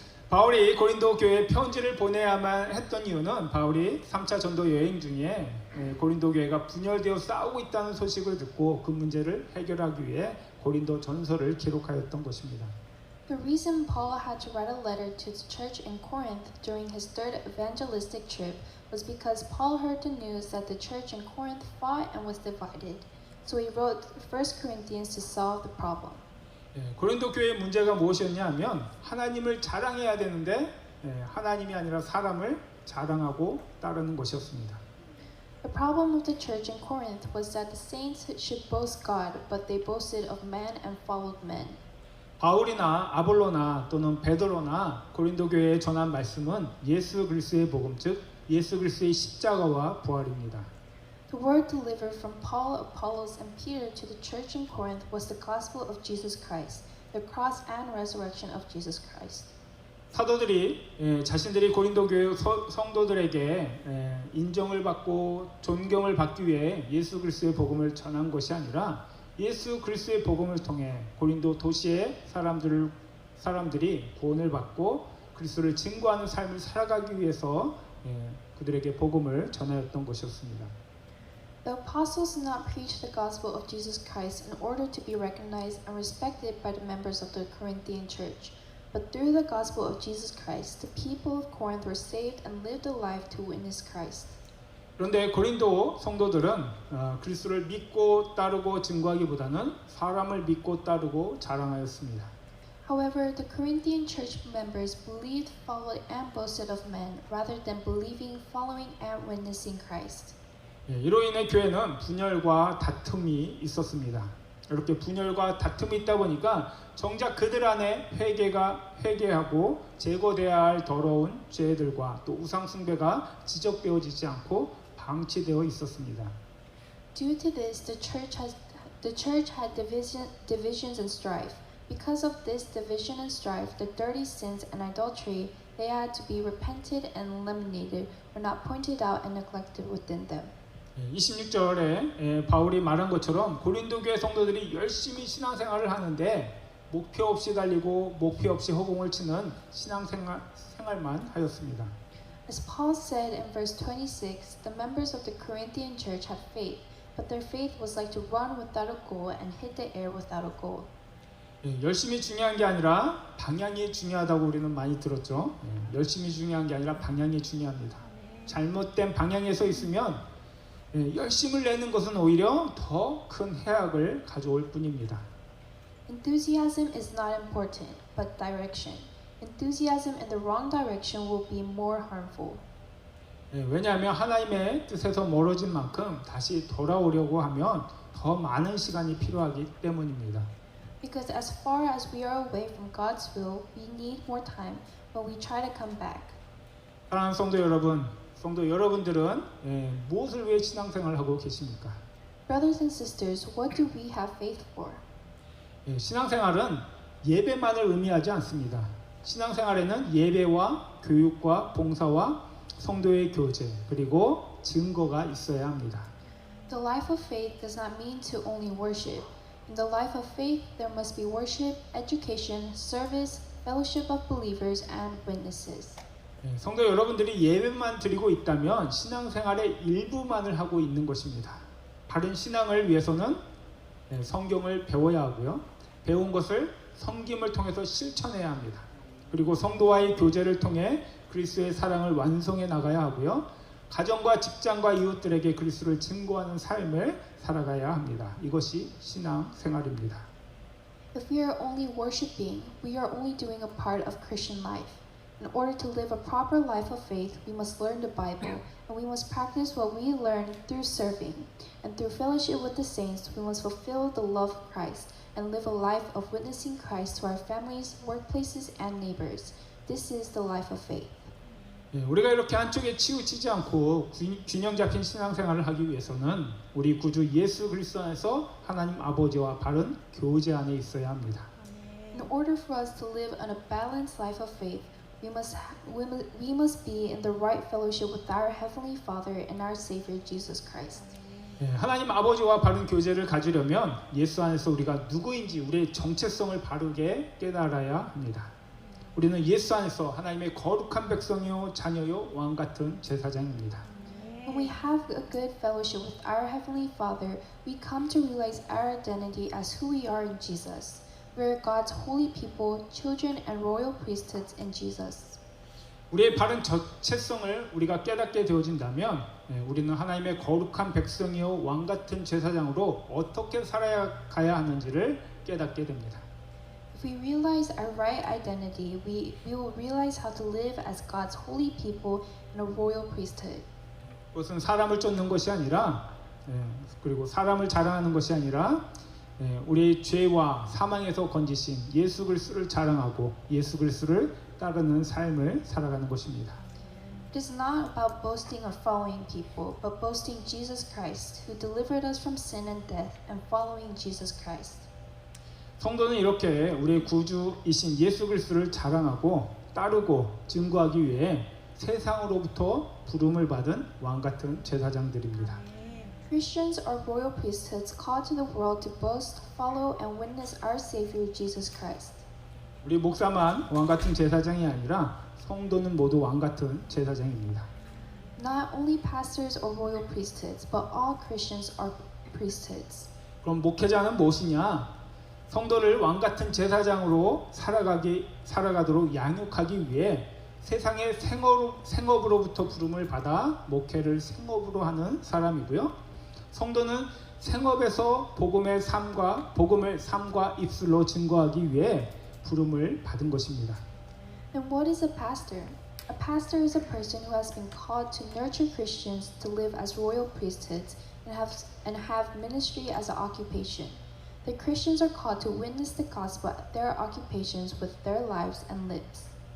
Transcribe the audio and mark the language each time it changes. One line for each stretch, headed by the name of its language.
Korean: 바울이 고린도 교회에 편지를 보내야만 했던 이유는 바울이 3차 전도 여행 중에 고린도 교회가 분열되어 싸우고 있다는 소식을 듣고 그 문제를 해결하기 위해 고린도 전서를 기록하였던 것입니다.
English: The reason Paul had to write a letter to the church in Corinth during his third evangelistic trip was because Paul heard the news that the church in Corinth fought and was divided. So he wrote 1 Corinthians to solve the problem.
Korean: 고린도 교회의 문제가 무엇이었냐 하면 하나님을 자랑해야 되는데 하나님이 아니라 사람을 자랑하고 따르는 것이었습니다.
English: The problem of the church in Corinth was that the saints should boast God, but they boasted of man and followed men.
Korean: 바울이나 아볼로나 또는 베드로나 고린도 교회에 전한 말씀은 예수 그리스도의 복음 즉 예수 그리스도의 십자가와 부활입니다.
English: The word delivered from Paul, Apollos, and Peter to the church in Corinth was the gospel of Jesus Christ, the cross and resurrection of Jesus Christ.
Korean: 사도들이 자신들이 고린도 교회 성도들에게 인정을 받고 존경을 받기 위해 예수 그리스도의 복음을 전한 것이 아니라 예수 그리스도의 복음을 통해 고린도 도시의 사람들이 구원을 받고 그리스도를 증거하는 삶을 살아가기 위해서 그들에게 복음을 전하였던 것이었습니다.
English: The apostles did not preach the gospel of Jesus Christ in order to be recognized and respected by the members of the Corinthian church, but through the gospel of Jesus Christ, the people of Corinth were saved and lived a life to witness Christ.
Korean: 그런데 고린도 성도들은 그리스도를 믿고 따르고 증거하기보다는 사람을 믿고 따르고 자랑하였습니다.
English: However, the Corinthian church members believed, followed, and boasted of men rather than believing, following, and witnessing Christ.
Korean: 이로 인해 교회는 분열과 다툼이 있었습니다. 이렇게 분열과 다툼이 있다 보니까 정작 그들 안에 회개하고 제거돼야 할 더러운 죄들과 또 우상 숭배가 지적되어지지 않고 방치되어 있었습니다.
English: Due to this, the church had divisions and strife. Because of this division and strife, the dirty sins and idolatry they had to be repented and eliminated were not pointed out and neglected within them.
Korean: 26절에 바울이 말한 것처럼 고린도 교회 성도들이 열심히 신앙생활을 하는데 목표 없이 달리고 목표 없이 허공을 치는 신앙생활만 하였습니다.
English: As Paul said in verse 26, the members of the Corinthian church had faith, but their faith was like to run without a goal and hit the air without a goal.
Korean: 열심히 중요한 게 아니라 방향이 중요하다고 우리는 많이 들었죠. 열심히 중요한 게 아니라 방향이 중요합니다. 잘못된 방향에 서 있으면 열심을 내는 것은 오히려 더 큰 해악을 가져올 뿐입니다.
English: Enthusiasm is not important, but direction. Enthusiasm in the wrong direction will be more harmful.
Korean: 왜냐하면 하나님의 뜻에서 멀어진 만큼 다시 돌아오려고 하면 더 많은 시간이 필요하기 때문입니다.
English: Because as far as we are away from God's will, we need more time when we try to come back.
Korean: 사랑하는 성도 여러분들은 무엇을 위해 신앙생활을 하고 계십니까?
English: Brothers and sisters, what do we have faith for?
Korean: 신앙생활은 예배만을 의미하지 않습니다. 신앙생활에는 예배와 교육과 봉사와 성도의 교제 그리고 증거가 있어야 합니다.
English: The life of faith does not mean to only worship. In the life of faith, there must be worship, education, service, fellowship of believers, and witnesses.
Korean: 성도 여러분들이 예배만 드리고 있다면 신앙생활의 일부만을 하고 있는 것입니다. 바른 신앙을 위해서는 성경을 배워야 하고요. 배운 것을 섬김을 통해서 실천해야 합니다. 그리고 성도와의 교제를 통해 그리스도의 사랑을 완성해 나가야 하고요. 가정과 직장과 이웃들에게 그리스도를 증거하는 삶을 살아가야 합니다. 이것이 신앙생활입니다.
English: If we are only worshiping, we are only doing a part of Christian life. In order to live a proper life of faith, we must learn the Bible, and we must practice what we learn through serving. And through fellowship with the saints, we must fulfill the love of Christ and live a life of witnessing Christ to our families, workplaces, and neighbors. This is the life of faith.
Korean: 우리가 이렇게 한쪽에 치우치지 않고 균형 잡힌 신앙생활을 하기 위해서는 우리 구주 예수 그리스도 안에서 하나님 아버지와 바른 교제 안에 있어야 합니다.
English: In order for us to live in a balanced life of faith, we must be in the right fellowship with our Heavenly Father and our Savior Jesus Christ.
Korean: 하나님 아버지와 바른 교제를 가지려면 예수 안에서 우리가 누구인지 우리의 정체성을 바르게 깨달아야 합니다. 우리는 예수 안에서 하나님의 거룩한 백성이요 자녀요 왕 같은 제사장입니다.
English: When we have a good fellowship with our Heavenly Father, we come to realize our identity as who we are in Jesus. We are God's holy people, children and royal priesthoods in Jesus.
Korean: 우리의 바른 정체성을 우리가 깨닫게 되어진다면 우리는 하나님의 거룩한 백성이요 왕 같은 제사장으로 어떻게 살아가야 하는지를 깨닫게 됩니다.
English: If we realize our right identity, we will realize how to live as God's holy people in a royal priesthood.
Korean: 그것은 사람을 쫓는 것이 아니라 그리고 사람을 자랑하는 것이 아니라 우리의 죄와 사망에서 건지신 예수 그리스도를 자랑하고 예수 그리스도를 따르는 삶을 살아가는 것입니다.
English: It is not about boasting or following people, but boasting Jesus Christ, who delivered us from sin and death, and following Jesus Christ.
Korean: 성도는 이렇게 우리의 구주이신 예수 그리스도를 자랑하고 따르고 증거하기 위해 세상으로부터 부름을 받은 왕 같은 제사장들입니다.
English: Christians are royal priesthoods called to the world to boast, follow, and witness our Savior Jesus Christ.
Korean: 우리 목사만 왕 같은 제사장이 아니라 성도는 모두 왕 같은 제사장입니다.
English: Not only pastors are royal priesthoods, but all Christians are priesthoods.
Korean: 그럼 목회자는 무엇이냐? 성도를 왕 같은 제사장으로 살아가도록 양육하기 위해 세상의 생업으로부터 부름을 받아 목회를 생업으로 하는 사람이고요. 성도는 생업에서 복음을 삶과 입술로 증거하기 위해 부름을 받은 것입니다.
English: And what is a pastor? A pastor is a person who has been called to nurture Christians to live as royal priesthoods and have ministry as an occupation. The Christians are called to witness the gospel at their occupations with their lives and lips.